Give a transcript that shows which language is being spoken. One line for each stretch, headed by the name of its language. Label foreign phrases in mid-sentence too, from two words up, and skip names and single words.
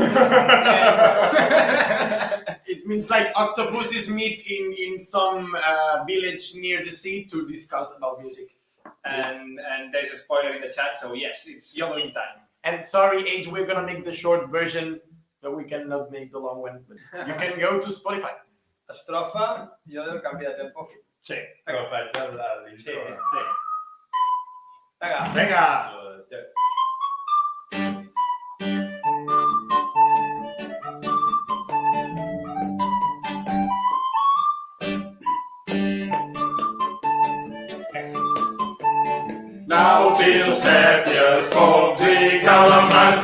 English: It means like octopuses meet in some village near the sea to discuss about music. And there's a spoiler in the chat, so yes, it's yodeling time. And sorry, Age, we're gonna make the short version, but we cannot make the long one. But you can go to Spotify.
Catalan: Estrofa, yodel, canvi de tempo. Sí. Però faig l'intro. Sí. Vinga. Venga. Nàutils, sèpies, poms i calamars.